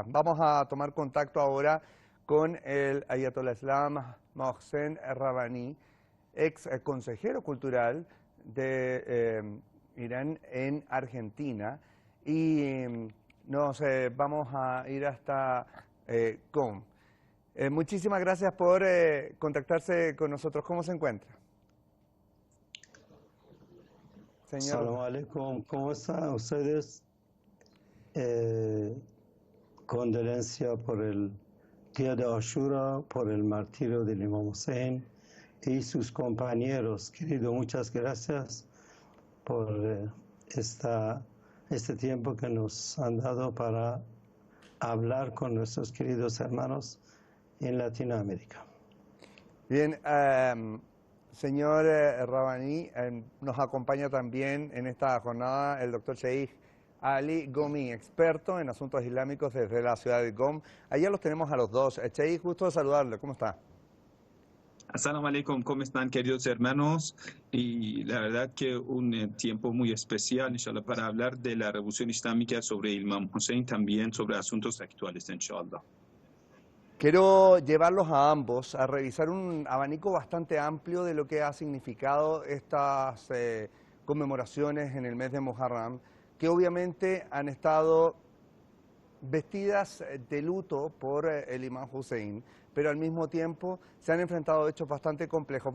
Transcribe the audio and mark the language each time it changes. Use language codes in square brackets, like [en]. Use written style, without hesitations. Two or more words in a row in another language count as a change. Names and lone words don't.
[es] Vamos a tomar contacto ahora con el Ayatollah Islam Mohsen Rabbani, ex consejero cultural de Irán en Argentina, y nos vamos a ir hasta Qom. Muchísimas gracias por contactarse con nosotros. ¿Cómo se encuentra? Señor. [ar] السلام عليكم, [es] ¿cómo están ustedes? Condolencia por el día de Ashura, por el martirio del Imam Hussein y sus compañeros. Querido, muchas gracias por este tiempo que nos han dado para hablar con nuestros queridos hermanos en Latinoamérica. Bien, señor Rabbani, nos acompaña también en esta jornada el doctor Sheikh Ali Gomi, experto en asuntos islámicos desde la ciudad de Qom. Allá los tenemos a los dos. Sheikh, gusto de saludarle. ¿Cómo está? [ar] السلام عليكم, [es] ¿cómo están, queridos hermanos? Y la verdad que un tiempo muy especial, inshallah, para hablar de la revolución islámica sobre el Imam Hussein, también sobre asuntos actuales, inshallah. Quiero llevarlos a ambos a revisar un abanico bastante amplio de lo que ha significado estas conmemoraciones en el mes de Muharram, que obviamente han estado vestidas de luto por el Imam Hussein, pero al mismo tiempo se han enfrentado a hechos bastante complejos.